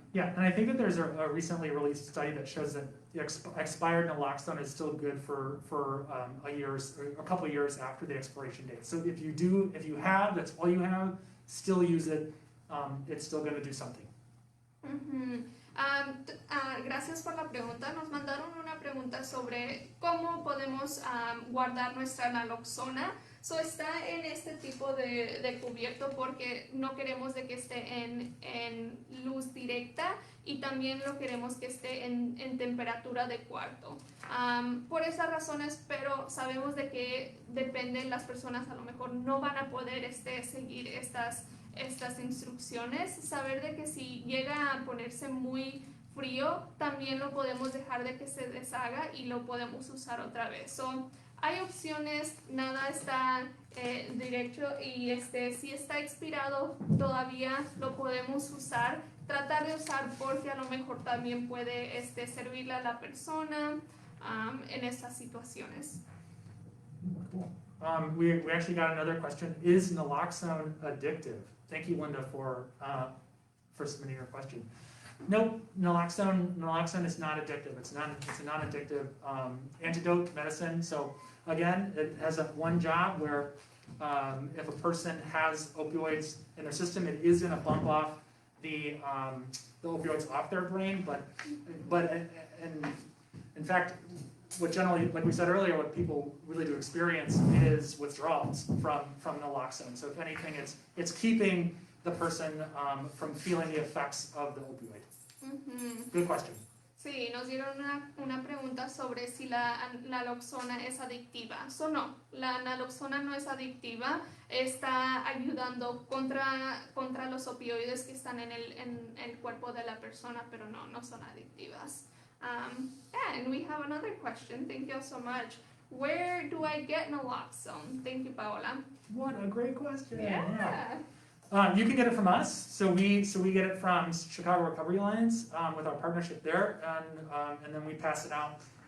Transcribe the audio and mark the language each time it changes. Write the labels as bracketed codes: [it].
[en] Yeah, and I think that there's a recently released study that shows that the expired naloxone is still good for a couple of years after the expiration date. So if you have, that's all you have, still use it. It's still going to do something. Mm-hmm. [es] Gracias por la pregunta. Nos mandaron una pregunta sobre cómo podemos guardar nuestra naloxona. So, está en este tipo de cubierto porque no queremos de que esté en luz directa y también lo queremos que esté en temperatura de cuarto. Por esas razones, pero sabemos de que dependen las personas, a lo mejor no van a poder seguir estas instrucciones. Saber de que si llega a ponerse muy frío, también lo podemos dejar de que se deshaga y lo podemos usar otra vez. So, hay opciones, nada está directo y si está expirado todavía lo podemos usar. Tratar de usar porque a lo mejor también puede servirle a la persona en estas situaciones. [en] Cool. We actually got another question. Is naloxone addictive? Thank you, Linda, for submitting your question. Nope, naloxone is not addictive. It's a non-addictive antidote medicine. So again, it has one job where if a person has opioids in their system, it is going to bump off the opioids off their brain. But in fact, what generally, like we said earlier, what people really do experience is withdrawals from naloxone. So if anything, it's keeping the person from feeling the effects of the opioid. Mm-hmm. Good question. [es] Sí, nos dieron una pregunta sobre si la naloxona es adictiva. So, no, la naloxona no es adictiva, está ayudando contra los opioides que están en el cuerpo de la persona, pero no son adictivas. [en] And we have another question. Thank you so much. Where do I get naloxone? Thank you, Paola. What a great question. Yeah. You can get it from us. So we get it from Chicago Recovery Alliance with our partnership there, and then we pass it out.